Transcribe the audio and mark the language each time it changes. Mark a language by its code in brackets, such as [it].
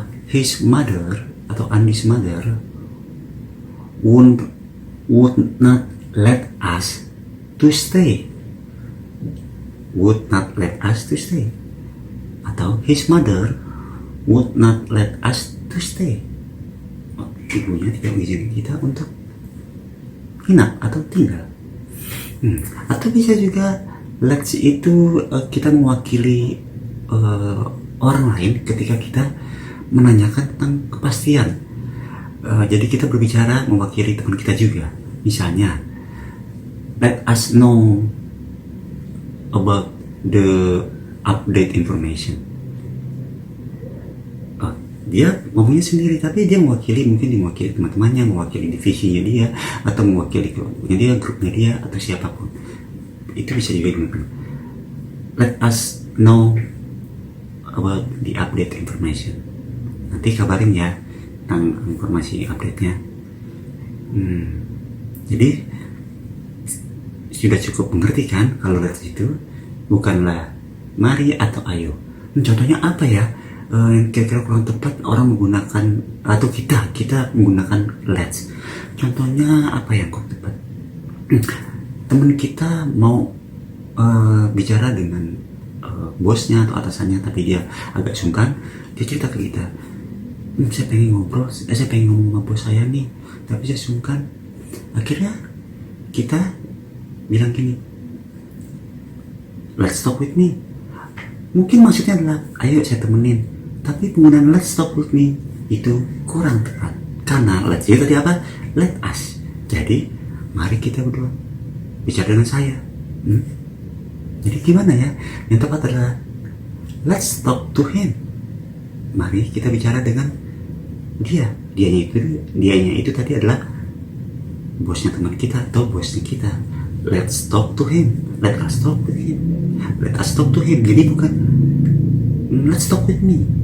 [en] His mother atau Andi's mother would not let us to stay. Would not let us to stay. Atau his mother would not let us to stay. [id] Ibunya tidak mengizinkan kita untuk hinap atau tinggal. Atau bisa juga let's itu kita mewakili orang lain ketika kita menanyakan tentang kepastian. Jadi kita berbicara mewakili teman kita juga. Misalnya, [en] let us know about the update information. [id] Dia ngomongnya sendiri, tapi dia mungkin mewakili teman-temannya, mewakili divisinya dia, atau mewakili kelompoknya dia, grupnya dia, atau siapapun. Itu bisa juga digunakan. [en] Let us know about the update information. [id] Nanti kabarin ya tentang informasi update-nya. Jadi sudah cukup mengerti kan kalau let's itu bukanlah mari atau ayo. Contohnya apa ya? Yang kira-kira kurang tepat orang menggunakan atau kita menggunakan let's. Contohnya apa yang kurang tepat? Teman kita mau bicara dengan bosnya atau atasannya, tapi dia agak sungkan. Dia cerita ke kita, saya pengen ngobrol, saya pengen ngomong sama bos saya nih, tapi saya sungkan. Akhirnya kita bilang gini, [en] let's talk with me. [id] Mungkin maksudnya adalah ayo saya temenin, tapi penggunaan [en] let's talk with me [id] itu kurang tepat, karena let's itu tadi apa? Let us. Jadi mari kita berdua bicara dengan saya. Jadi gimana ya? Yang tepat adalah [en] let's talk to him. [id] Mari kita bicara dengan dia. Dianya itu tadi adalah bosnya teman kita atau bosnya kita. [en] Let's talk to him. Let us talk to him. Let us talk to him. [id] Jadi bukan [en] let's talk with me.